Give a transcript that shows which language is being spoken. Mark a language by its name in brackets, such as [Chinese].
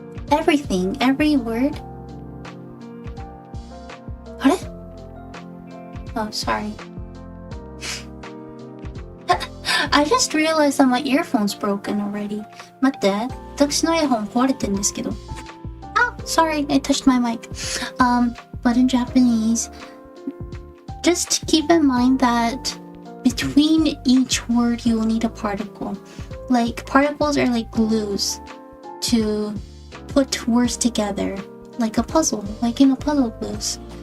[English] everything, every word. あれ?Oh, sorry. I just realized that my earphone's broken already. [Japanese] 待って、私のイヤホン壊れてんですけど。 [English] Oh, sorry, I touched my mic. But in Japanese, just keep in mind that between each word you will need a particle. Like, particles are like glues to put words together, like a puzzle, like in a puzzle glues.